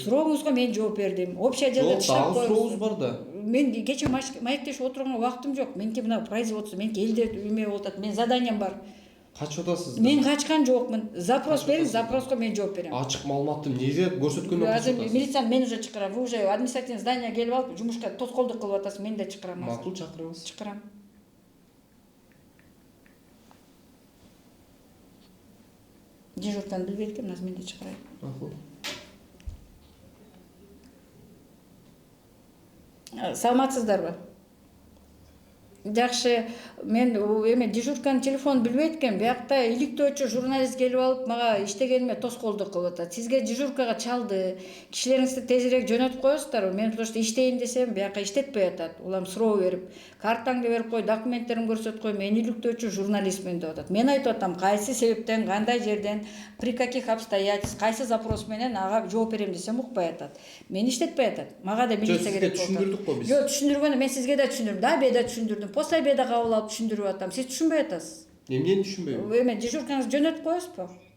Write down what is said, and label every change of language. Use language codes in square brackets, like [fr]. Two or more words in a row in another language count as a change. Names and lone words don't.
[ky] Сурооңузга мен жооп бердим. [ru] Общий отделде [ky] Жок, тыштап дагы сурообуз коебуз. бар да. Мен кече маектешип отурганга убактым жок. Меники мына производство, меники элде эме болуп атат. Мен заданиям бар. Качып атасыз? Мен качкан жокмун. Запрос берип, запроско мен жооп берем. Ачык маалыматты эмнеге көрсөткөндөн Азыр качып атасыз? милицияны мен уже чакырам. [ru] Вы уже административный здание [ky] келип алып, жумушка тоскоолдук кылып атасыз. Мен да чакырам. Макул, чакырыңыз. Чакырам. Дежуртаны билбейт экен, азыр мен да чакырайын. Макул. Саламатсыздарбы? Жакшы, мен эме дежурканын телефонун билбейт экен. Биякта иликтөөчү журналист келип алып, мага иштегениме тоскоолдук кылып атат. Сизге дежуркага чалды. Кишилериңизди тезирээк жөнөтүп коесуздарбы? Мен [ru] потому что [ky] иштейин десем, бияка иштетпей атат. Улам суроо берип, картаңды берип кой, документтериңди көрсөтүп кой, мен иликтөөчү журналистмин деп атат. Мен айтып атам, кайсы себептен, кандай жерден, [ru] при каких обстоятельствах, [ky] кайсы запрос менен ага жооп берем десем укпай атат. Мен иштетпей атат. Мага да милиция керек болот. Түшүндүрдүк го биз. Жок, түшүндүргөндө мен сизге да түшүндүрдүм, да бе да түшүндүрдүм. өзүм [ru] пост обеда [ky] кабыл алып түшүндүрүп атам. Сиз түшүнбөй атасыз. Эмнени түшүнбөйм? Эме дежуркаңызды жөнөтүп коесузбу?